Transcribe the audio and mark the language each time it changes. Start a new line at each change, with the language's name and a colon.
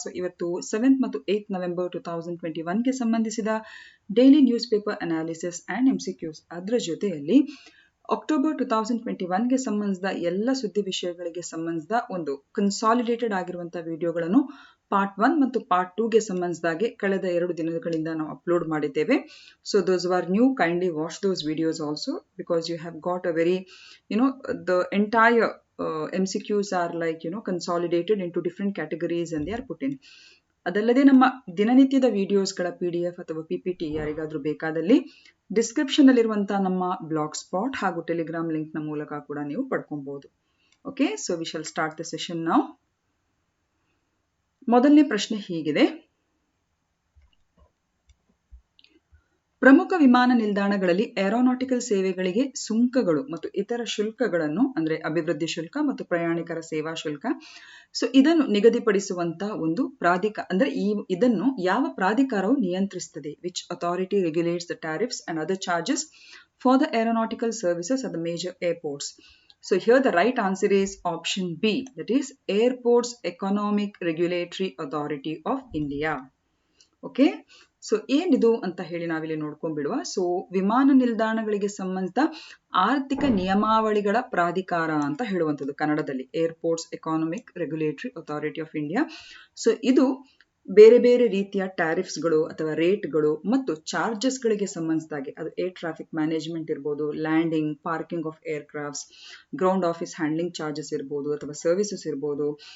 Kannada: ಇವತ್ತು 7th ಮತ್ತು 8th November 2021ಗೆ ಸಂಬಂಧಿಸಿದ daily news paper analysis and MCQs ಅದರ ಜೊತೆಯಲ್ಲಿ ಅಕ್ಟೋಬರ್ 2021ಗೆ ಸಂಬಂಧಿಸಿದ ಎಲ್ಲ ಸುದ್ದಿ ವಿಷಯಗಳಿಗೆ ಸಂಬಂಧಿಸಿದ ಒಂದು ಕನ್ಸಾಲಿಡೇಟೆಡ್ ಆಗಿರುವಂಥ ವಿಡಿಯೋಗಳನ್ನು ಪಾರ್ಟ್ 1 ಮತ್ತು ಪಾರ್ಟ್ 2ಗೆ ಸಂಬಂಧಿಸಿದಾಗೆ ಕಳೆದ 2 ದಿನಗಳಿಂದ ನಾವು ಅಪ್ಲೋಡ್ ಮಾಡಿದ್ದೇವೆ.
English: So those who are new, kindly watch those videos also because you have got a very, the entire MCQs are like, consolidated into different categories and they are put in.
Kannada: ಅದಲ್ಲದೆ ನಮ್ಮ ದಿನನಿತ್ಯದ ವಿಡಿಯೋಸ್ಗಳ PDF ಅಥವಾ PPT ಯಾರಿಗಾದ್ರೂ ಬೇಕಾದಲ್ಲಿ description ಅಲ್ಲಿರುವಂತಹ ನಮ್ಮ blog spot ಹಾಗೂ Telegram link ನ ಮೂಲಕ ಕೂಡ ನೀವು ಪಡ್ಕೊಬಹುದು.
English: Okay, so we shall start the session now.
Kannada: ಮೊದಲನೇ ಪ್ರಶ್ನೆ ಹೀಗಿದೆ: ಪ್ರಮುಖ ವಿಮಾನ ನಿಲ್ದಾಣಗಳಲ್ಲಿ ಏರೋನಾಟಿಕಲ್ ಸೇವೆಗಳಿಗೆ ಸುಂಕಗಳು ಮತ್ತು ಇತರ ಶುಲ್ಕಗಳನ್ನು, ಅಂದ್ರೆ ಅಭಿವೃದ್ಧಿ ಶುಲ್ಕ ಮತ್ತು ಪ್ರಯಾಣಿಕರ ಸೇವಾ ಶುಲ್ಕ, ಸೊ ಇದನ್ನು ನಿಗದಿಪಡಿಸುವಂತ ಒಂದು ಅಂದ್ರೆ ಇದನ್ನು ಯಾವ ಪ್ರಾಧಿಕಾರವು ನಿಯಂತ್ರಿಸುತ್ತದೆ?
English: Which authority regulates the tariffs and other charges for the aeronautical services at the major airports? So here the right answer is option B, that is Airports Economic Regulatory Authority of India.
Kannada: Okay, so ಏನಿದು ಅಂತ ಹೇಳಿ ನಾವಿಲ್ಲಿ ನೋಡ್ಕೊಂಡ್ಬಿಡುವ. So ವಿಮಾನ ನಿಲ್ದಾಣಗಳಿಗೆ ಸಂಬಂಧಿಸಿದ ಆರ್ಥಿಕ ನಿಯಮಾವಳಿಗಳ ಪ್ರಾಧಿಕಾರ ಅಂತ ಹೇಳುವಂಥದ್ದು ಕನ್ನಡದಲ್ಲಿ airports economic regulatory authority of India. So ಇದು ಬೇರೆ ಬೇರೆ ರೀತಿಯ ಟ್ಯಾರಿಫ್ಸ್ಗಳು ಅಥವಾ ರೇಟ್ಗಳು ಮತ್ತು ಚಾರ್ಜಸ್ಗಳಿಗೆ ಸಂಬಂಧಿಸಿದಾಗೆ, ಅದು ಏರ್ ಟ್ರಾಫಿಕ್ ಮ್ಯಾನೇಜ್ಮೆಂಟ್ ಇರ್ಬೋದು, landing, parking of aircrafts, ground office handling charges ಇರ್ಬೋದು ಅಥವಾ ಸರ್ವಿಸಸ್ ಇರ್ಬೋದು.